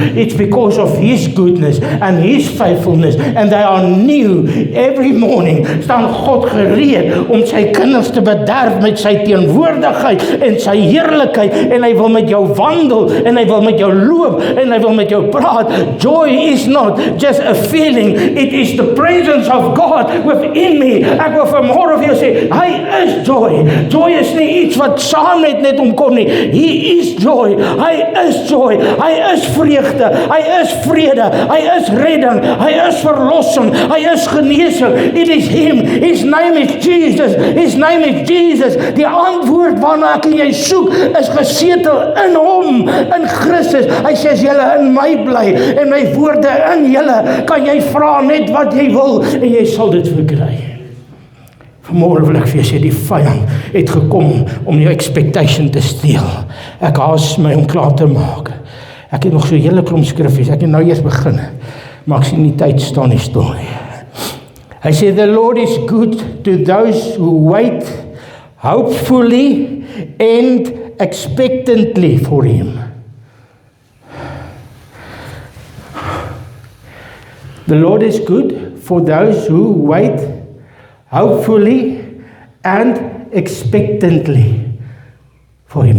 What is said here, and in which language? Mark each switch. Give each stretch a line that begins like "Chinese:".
English: It's because of his goodness and his faithfulness, and they are new every morning.
Afrikaans: Staan God gereed om sy kinders te bederf met sy teenwoordigheid en sy heerlikheid, en hy wil met jou wandel, en hy wil met jou loop, en hy wil met jou praat.
English: Joy is not just a feeling, it is the presence of God within me.
Afrikaans: Ek wil vanmôre vir jou sê, hy is joy. Joy is nie iets wat saam net omkom nie.
English: He is joy.
Afrikaans: Hy is joy. Hy is vreugde. Hy is vrede. Hy is redding. Hy is verlossing. Hy is genesing.
English: It is him. His name is Jesus. His name is Jesus.
Afrikaans: Die antwoord waarna ek en jy soek is gesetel in hom, in Christus. Hy sê as julle in my bly en my woorde in julle, kan jy vra net wat jy wil en jy sal dit verkry. Vanmôre wil ek vir jou sê, die vyand het gekom om jou expectation te steel. Ek haas my om klaar te maak. Ek het nog so 'n hele klomp skriffies, ek het nou eers begin, maar ek sien die tyd staan nie stil nie. Hy sê,
English: the Lord is good to those who wait hopefully and expectantly for him. The Lord is good for those who wait hopefully and expectantly for him.